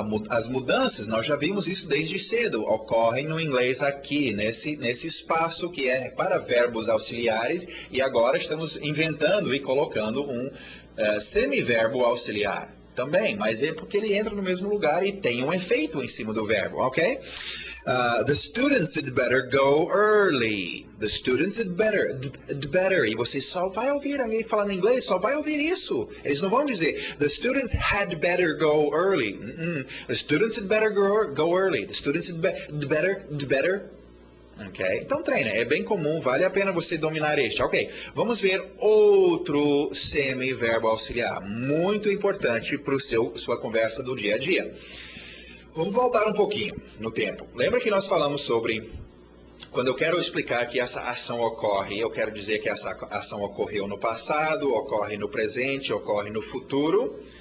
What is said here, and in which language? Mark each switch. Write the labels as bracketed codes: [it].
[pt] As mudanças, nós já vimos isso desde cedo, ocorrem no inglês aqui, nesse espaço que é para verbos auxiliares, e agora estamos inventando e colocando um semiverbo auxiliar também, mas é porque ele entra no mesmo lugar e tem um efeito em cima do verbo, ok? [en] The students had better go early. The students had better. [pt] E você só vai ouvir alguém falando inglês, só vai ouvir isso. Eles não vão dizer, [en] the students had better go early. The students had better go early. The students had better. Okay? [pt] Então treina, é bem comum, vale a pena você dominar este. Ok, vamos ver outro semiverbo auxiliar, muito importante para sua conversa do dia a dia. Vamos voltar um pouquinho no tempo. Lembra que nós falamos sobre, quando eu quero explicar que essa ação ocorre, eu quero dizer que essa ação ocorreu no passado, ocorre no presente, ocorre no futuro.